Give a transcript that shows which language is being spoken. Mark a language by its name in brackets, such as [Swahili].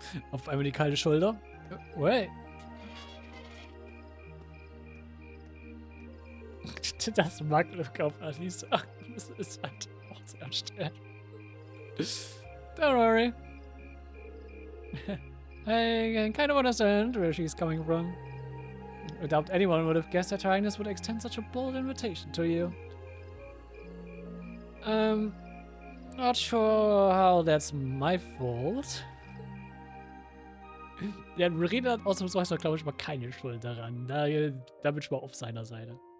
[German] Auf einmal die kalte Schulter. [English] Wait. [German] Das Magnum auf Alice. Ach, das ist halt auch sehr stark. [English] Don't worry. I can kind of understand where she's coming from. I doubt anyone would have guessed that Her Highness would extend such a bold invitation to you. Not sure how that's my fault. [German] Ja, Marina hat ausnahmsweise, glaube ich, mal keine Schuld daran. Da bin ich mal auf seiner Seite.